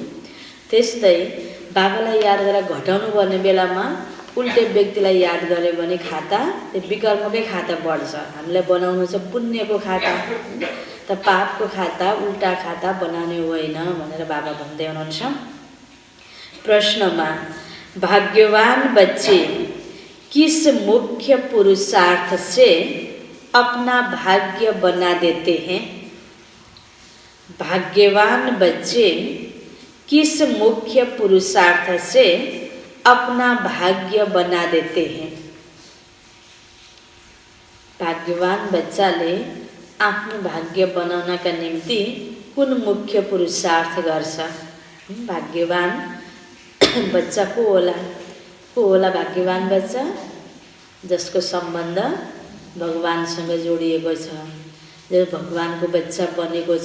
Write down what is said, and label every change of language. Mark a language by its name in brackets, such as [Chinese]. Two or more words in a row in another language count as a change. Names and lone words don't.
[Nepali] त्यस्तै बाबालाई याद गरेर घटाउनु पर्ने बेलामा उल्टे व्यक्तिलाई याद गर्यो भने खाता त्यो विकर्मकै खाता बढ्छ। हामीलाई बनाउनु छ पुण्यको खाता, त पापको खाता, उल्टा खाता बनाउने होइन भनेर बाबा भन्दै हुनुहुन्छ। [Hindi] प्रश्नमा भाग्यवान बच्चे किस मुख्य पुरुषार्थ से अपना भाग्य बना देते हैं? भाग्यवान बच्चे किस मुख्य पुरुषार्थ से अपना भाग्य बना देते हैं? [Nepali] भाग्यवान बच्चाले आफ्नो भाग्य बनाउनका निम्ति कुन मुख्य पुरुषार्थ गर्छ? भाग्यवान बच्चा को होला? को होला भाग्यवान बच्चा? जसको सम्बन्ध भगवानसँग जोडिएको छ, जो भगवानको बच्चा बनेको छ।